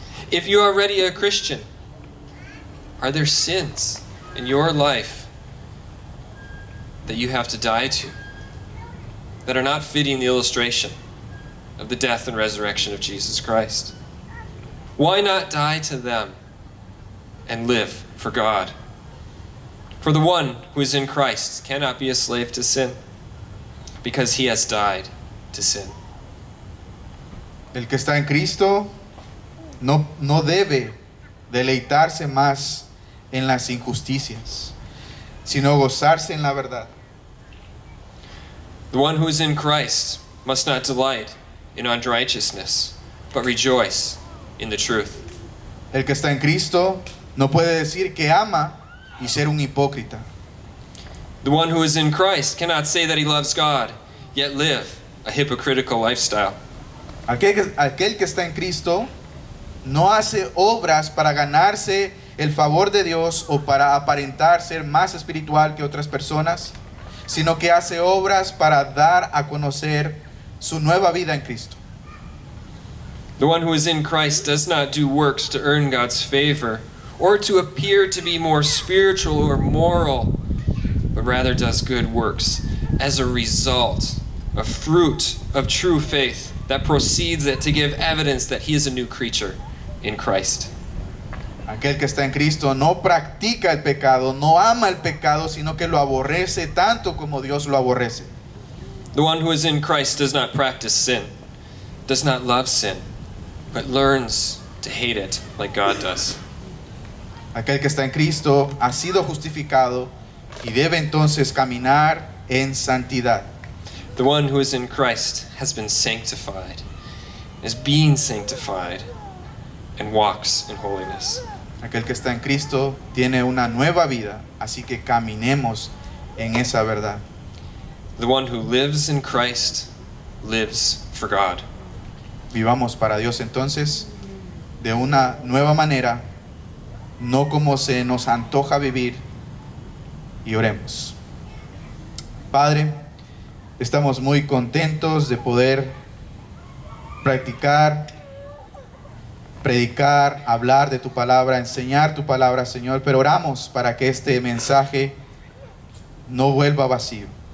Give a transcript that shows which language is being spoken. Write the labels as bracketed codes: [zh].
[en] If you're already a Christian, are there sins in your life that you have to die to, that are not fitting the illustration of the death and resurrection of Jesus Christ? Why not die to them and live for God? For the one who is in Christ cannot be a slave to sin, because he has died to sin. [es] El que está en Cristo no debe deleitarse más en las injusticias, sino gozarse en la verdad. [en] The one who is in Christ must not delight in unrighteousness, but rejoice in the truth. [es] El que está en Cristo no puede decir que ama y ser un hipócrita. [en] The one who is in Christ cannot say that he loves God, yet live a hypocritical lifestyle. [es] Aquel que está en Cristo no hace obras para ganarse el favor de Dios o para aparentar ser más espiritual que otras personas, sino que hace obras para dar a conocer su nueva vida en Cristo. [en] The one who is in Christ does not do works to earn God's favor or to appear to be more spiritual or moral, but rather does good works as a result a fruit of true faith that proceeds to give evidence that he is a new creature in Christ. [es] Aquel que está en Cristo no practica el pecado, no ama el pecado, sino que lo aborrece tanto como Dios lo aborrece. [en] The one who is in Christ does not practice sin, does not love sin, but learns to hate it like God does. [es] Aquel que está en Cristo ha sido justificado y debe entonces caminar en santidad. [en] The one who is in Christ has been sanctified, is being sanctified, and walks in holiness. [es] Aquel que está en Cristo tiene una nueva vida, así que caminemos en esa verdad. [en] The one who lives in Christ lives for God. [es] Vivamos para Dios entonces de una nueva manera, no como se nos antoja vivir, y oremos. Padre, estamos muy contentos de poder predicar, hablar de tu palabra, enseñar tu palabra, Señor, pero oramos para que este mensaje no vuelva vacío.